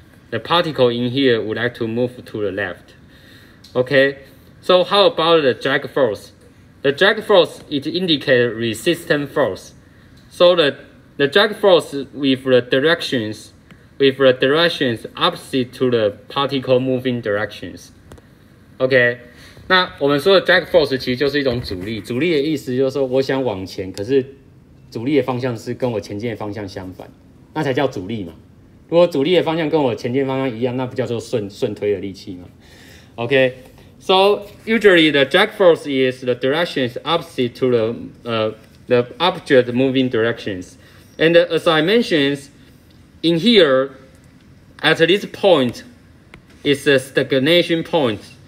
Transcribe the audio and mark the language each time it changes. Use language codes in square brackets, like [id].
[en] The particle in here would like to move to the left. Okay, so how about the drag force? The drag force, it indicates resistance force. So the drag force with the directions opposite to the particle moving directions. [zh] OK， 那我们说的 drag force 其实就是一种阻力，阻力的意思就是说我想往前，可是阻力的方向是跟我前进的方向相反，那才叫阻力嘛。如果阻力的方向跟我前进方向一样，那不叫做顺推的力气嘛。 [en] OK， so usually the drag force is the direction is opposite to the object moving directions. And as I mentioned, in here, at this point, is a stagnation point.